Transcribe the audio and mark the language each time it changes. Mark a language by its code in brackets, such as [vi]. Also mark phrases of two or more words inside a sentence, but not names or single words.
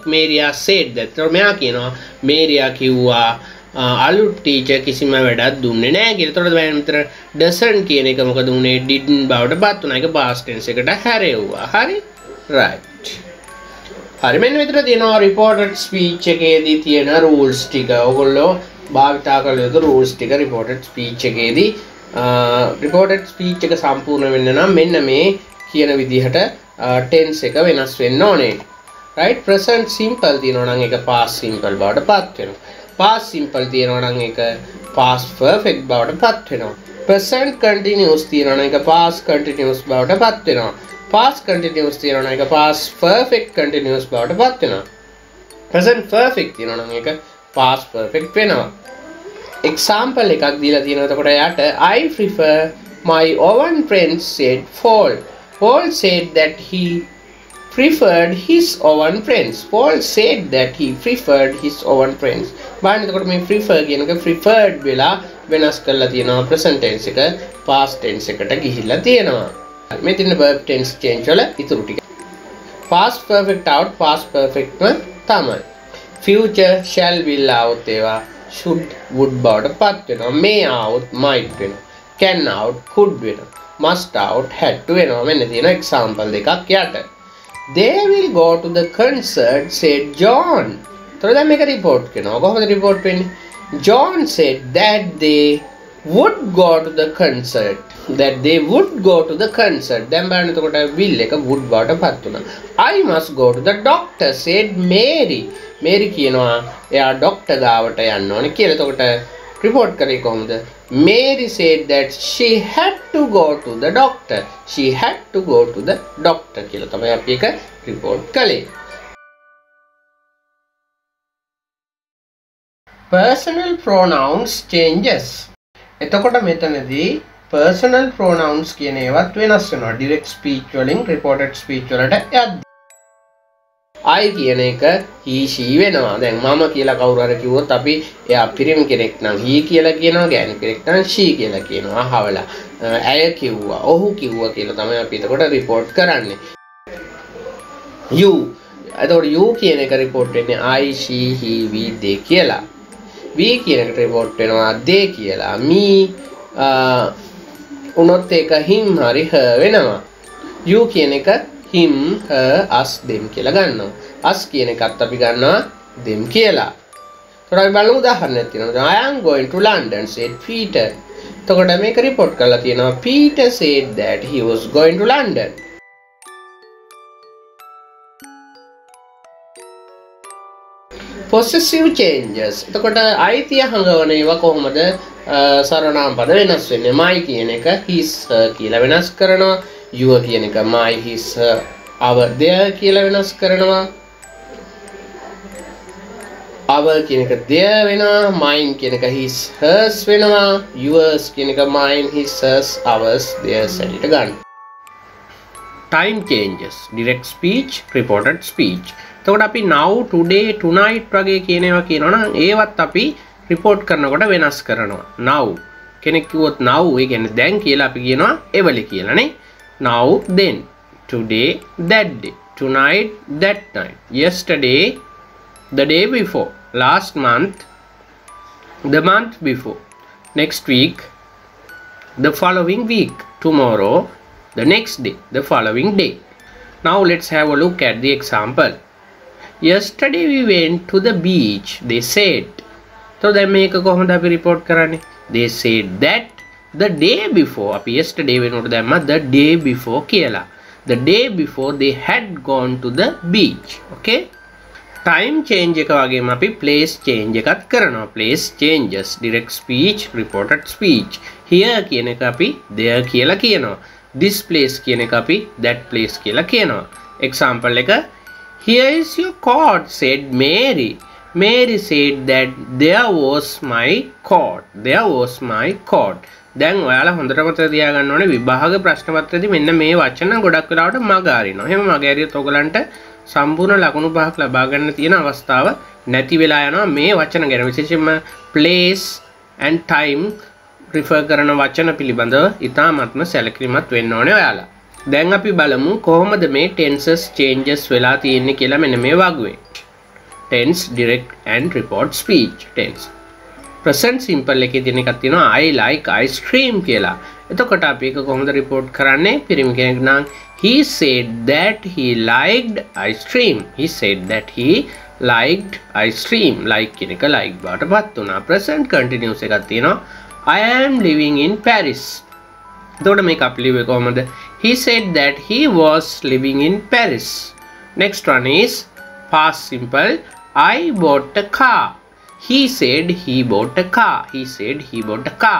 [en] Maria said that. [si] එතකොට මෙයා කියනවා මේරියා කිව්වා අලුත් ටීචර් කිසිම වැඩක් දුන්නේ නැහැ කියලා. එතකොට දැන් මෙතන doesn't කියන එක මොකද උනේ? didn't බවට පත් වුණා. ඒක [en] past tense [si] එකට හැරෙව්වා. හරි? right. හරි මෙන්න මෙතන තියෙනවා [en] reported speech [si] එකේදී තියෙන rules ටික. ඔයගොල්ලෝ භාවිතා කළ යුතු rules ටික [en] reported speech [si] එකේදී [en] reported speech [si] එක සම්පූර්ණ වෙන්න නම් මෙන්න මේ කියන විදිහට tense එක වෙනස් වෙන්න ඕනේ. right? [en] present simple [si] තියෙනවා නම් ඒක [en] past simple [si] බවට පත් වෙනවා. [en] past simple [si] තියෙනවා නම් ඒක [en] past perfect [si] බවට පත් වෙනවා. [en] present continuous [si] තියෙනවා නම් ඒක [en] past continuous [si] බවට පත් වෙනවා. [en] past continuous [si] තියෙනවා නම් ඒක [en] past perfect continuous [si] බවට පත් වෙනවා. [en] present perfect [si] තියෙනවා නම් ඒක [en] past perfect [si] වෙනවා. [en] example [si] එකක් දීලා තියෙනවා. එතකොට යාට [en] I prefer my own friends said Paul. Paul said that he preferred his own friends. Paul said that he preferred his own friends. [si] බලන්න එතකොට මේ prefer කියන එක preferred වෙලා වෙනස් කරලා තියෙනවා. [en] present tense [si] එක [en] past tense [si] එකට ගිහිල්ලා තියෙනවා. මේ තියෙන [en] verb tense change [si] වල ඉතුරු ටික. [en] past perfect out past perfect තමයි. future shall will out ඒවා should would [si] බවට පත් වෙනවා. [en] may out might වෙනවා. can out could වෙනවා. must out had to [si] වෙනවා. මෙන්න තියෙන example දෙකක් යට. [en] they will go to the concert said John. [si] එතකොට දැන් මේක report කරනවා. කොහොමද report වෙන්නේ? [en] John said that they would go to the concert. That they would go to the concert. [si] දැන් බලන්න එතකොට will එක would බවට පත් වුණා. [en] I must go to the doctor said Mary. [si] Mary කියනවා එයා ડોක්ටර් ගාවට යන්න ඕනේ කියලා. එතකොට report කරේ කොහොමද? [en] Mary said that she had to go to the doctor. She had to go to the doctor [si] කියලා තමයි අපි එක [en] report කළේ. personal pronouns changes. [si] එතකොට මෙතනදී [en] personal pronouns [si] කියන ඒවත් වෙනස් වෙනවා [en] direct speech [si] වලින් [en] reported speech [si] වලට යද්දී. I කියන එක [en] he she [si] වෙනවා. දැන් මම කියලා කවුරු හරි කිව්වොත් අපි එයා පිරිමි කෙනෙක් නම් he කියලා කියනවා, ගෑනු කෙනෙක් නම් she කියලා කියනවා. අහවලා ඇය කිව්වා, ඔහු කිව්වා කියලා තමයි අපි එතකොට report කරන්නේ. [en] you එතකොට you [si] කියන එක [en] report වෙන්නේ I she he we they කියලා. [si] we කියන එකට report වෙනවා they කියලා. me උනොත් ඒක him හරි her වෙනවා. [en] you [si] කියන එක [en] him her us them [si] කියලා ගන්නවා. us කියන එකත් අපි ගන්නවා them කියලා. එතකොට අපි බලමු උදාහරණයක් තියෙනවා. [en] I am going to London said Peter. [si] එතකොට මේක [en] report [si] කරලා තියෙනවා [en] Peter said that he was going to London. possessive changes. [si] එතකොට අයිතිය හංගවන ඒවා කොහොමද සර්වනාම පද වෙනස් වෙන්නේ? [en] my [si] කියන එක [en] his her [si] කියලා වෙනස් කරනවා. [en] your [si] කියන එක [en] my his her our their [si] කියලා වෙනස් කරනවා. our කියන එක their වෙනවා. [en] mine [si] කියන එක [en] his hers වෙනවා. yours [si] කියන එක [en] mine his hers ours theirs [si] ඇලිට ගන්න. [en] time changes. direct speech, reported speech. [si] එතකොට අපි [en] now, today, tonight [si] වගේ කියන ඒවා කියනවනම් ඒවත් අපි report කරනකොට වෙනස් කරනවා. now කෙනෙක් කිව්වොත් now ඒ කියන්නේ දැන් කියලා අපි කියනවා එවලි කියලානේ. [en] now, then, today, that day, tonight, that night, yesterday, the day before, last month, the month before, next week, the following week, tomorrow, the next day, the following day. Now let's have a look at the example. Yesterday we went to the beach, they said. [si] So දැන් මේක කොහොමද අපි report කරන්නේ? [en] They said that the day before, අපි yesterday [si] වෙනකොට දැම්මා [en] the day before කියලා. The day before they had gone to the beach. [si] Okay? [en] time change [si] එක වගේම අපි [en] place change [si] එකත් කරනවා. [en] place changes, direct speech, reported speech. [si] here කියන එක අපි there කියලා කියනවා. [en] this place [si] කියන එක අපි [en] that place [si] කියලා කියනවා. [en] example එක here is your coat said Mary. Mary said that there was my coat. There was my coat. [si] දැන් ඔයාලා හොඳට මතක තියාගන්න ඕනේ විභාග ප්‍රශ්න පත්‍රයේදී මෙන්න මේ වචන ගොඩක් වෙලාවට මග අරිනවා. එහෙම මග ඇරියොත් ඔයගලන්ට සම්පූර්ණ ලකුණු පහක් ලබා ගන්න තියෙන අවස්ථාව නැති වෙලා යනවා මේ වචන ගැන. විශේෂයෙන්ම [en] place and time refer [si] කරන වචන පිළිබඳව ඉතාමත්ම සැලකිලිමත් වෙන්න ඕනේ ඔයාලා. දැන් අපි බලමු කොහොමද මේ [en] tenses changes [si] වෙලා තියෙන්නේ කියලා මෙන්න මේ වගුවේ. [en] tense, direct and report speech. tense present simple [si] එකේ තියෙන එකක් තියෙනවා [en] I like ice cream කියලා. [si] එතකොට අපි ඒක කොහොමද report කරන්නේ? පිරිමි කෙනෙක් නම් [en] he said that he liked ice cream. He said that he liked ice cream. like [si] කියන එක [en] like [si] බවටපත් වුණා. [en] present continuous [si] එකක් තියෙනවා [en] I am living in Paris. [si] එතකොට මේක අපි ලියුවේ කොහොමද? [en] He said that he was living in Paris. Next one is past simple I bought a car. He said he bought a car. He said he bought a car.